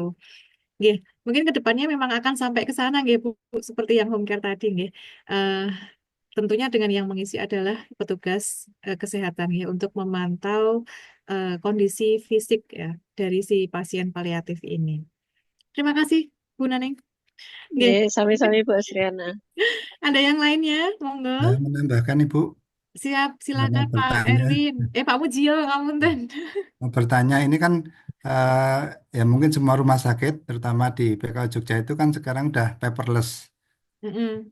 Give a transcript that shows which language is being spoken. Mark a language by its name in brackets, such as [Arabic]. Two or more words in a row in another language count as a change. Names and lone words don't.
[Indonesian] Nggih, mungkin ke depannya memang akan sampai ke sana nggih Bu, seperti yang home care tadi nggih. Eh, tentunya dengan yang mengisi adalah petugas kesehatan ya untuk memantau kondisi fisik ya dari si pasien paliatif ini. Terima kasih Bu Naneng. Nggih, nggih, mungkin sami-sami Bu Asriana. ada yang lainnya, monggo. Saya menambahkan Ibu, Siap, mau silakan Pak bertanya, Erwin. Pak Mujio, ngapunten. mau bertanya ini kan ya mungkin semua rumah sakit, terutama di PKU Jogja itu kan sekarang udah paperless, Mm-mm,